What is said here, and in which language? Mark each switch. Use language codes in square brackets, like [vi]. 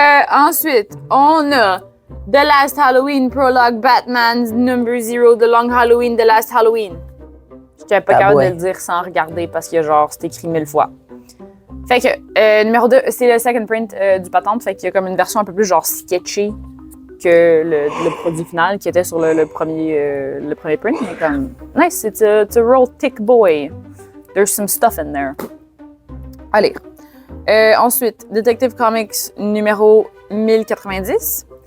[fr] Ensuite, on a The Last Halloween Prologue Batman Number 0 The Long Halloween The Last Halloween. J'étais pas capable de le dire sans regarder parce que genre c'est écrit 1000 fois. Fait que numéro 2, c'est le second print du patente, fait qu'il y a comme une version un peu plus genre sketchy que le produit final qui était sur le premier print. Mais comme [en] nice, it's a real thick boy. There's some stuff in there. [fr] Allez. Ensuite, Detective Comics numéro 1090.